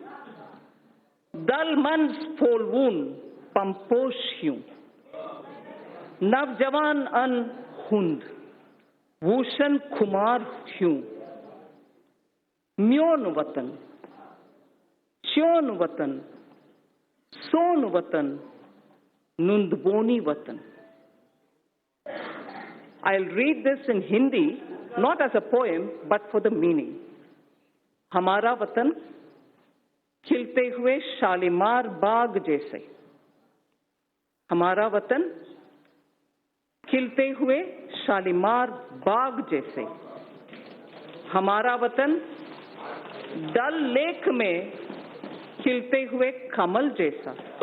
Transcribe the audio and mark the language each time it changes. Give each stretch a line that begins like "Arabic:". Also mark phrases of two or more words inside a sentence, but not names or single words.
Kashmiri: दल मंज फोलवून पंपोश ह्यूं, नवजवान अन हुंद भूषण खुमार ह्यूं, म्योन वतन च्योन वतन सोन वतन Nundboni Watan.
English: I'll read this in Hindi, not as a poem, but for the meaning.
Hindi: हमारा वतन, खिलते हुए शालीमार बाग जैसे. हमारा वतन, खिलते हुए शालीमार बाग जैसे. हमारा वतन, डल लेक में खिलते हुए कमल जैसा.